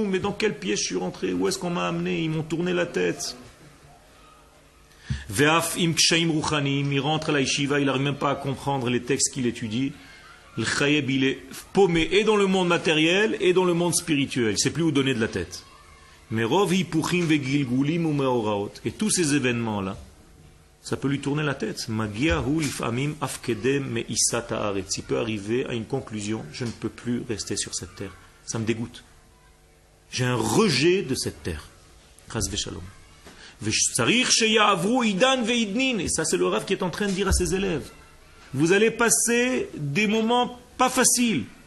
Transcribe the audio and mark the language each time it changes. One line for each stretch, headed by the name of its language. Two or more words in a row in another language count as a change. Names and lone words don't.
French: Mais dans quel piège je suis rentré? Où est-ce qu'on m'a amené? Ils m'ont tourné la tête.
Hebrew: ואף עם קשיים רוחניים,
French: il rentre à la yeshiva, il n'arrive même pas à comprendre les textes qu'il étudie. Le chayeb, il est paumé et dans le monde matériel et dans le monde spirituel. Il ne sait plus où donner de la tête.
Hebrew: מרוב היפוכים וגלגולים ומאורעות.
French: Et tous ces événements-là, ça peut lui tourner la tête.
Hebrew: מגיעהו לפעמים עד כדי מאיסת הארץ.
French: Il peut arriver à une conclusion, je ne peux plus rester sur cette terre. Ça me dégoûte. J'ai un rejet de cette terre.
Hebrew: חס ושלום.
French: Et ça, c'est le Rav qui est en train de dire à ses élèves. Vous allez passer des moments pas faciles.